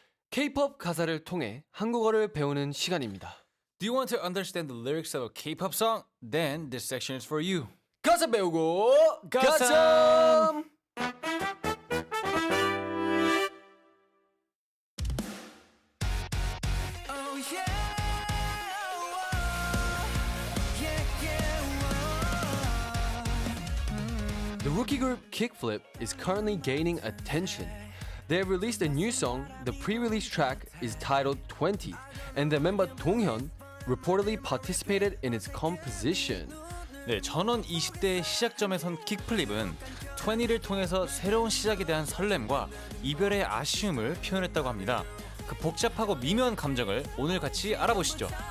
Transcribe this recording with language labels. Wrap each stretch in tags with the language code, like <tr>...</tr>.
<ko>K-pop 가사를 통해 한국어를 배우는 시간입니다.</ko> <en>Do you want to understand the lyrics of a K-pop song? Then this section is for you.</en> <ko>가사 배우고 가삼! 가삼! Oh yeah,</ko> <en>The rookie group Kickflip is currently gaining attention. They have released a new song. The pre-release track is titled 20, and the member Donghyun reportedly participated in its composition.</en> <ko>네, 전원 20대의 시작점에 선 킥플립은 20를 통해서 새로운 시작에 대한 설렘과 이별의 아쉬움을 표현했다고 합니다. 그 복잡하고 미묘한 감정을 오늘 같이 알아보시죠.</ko>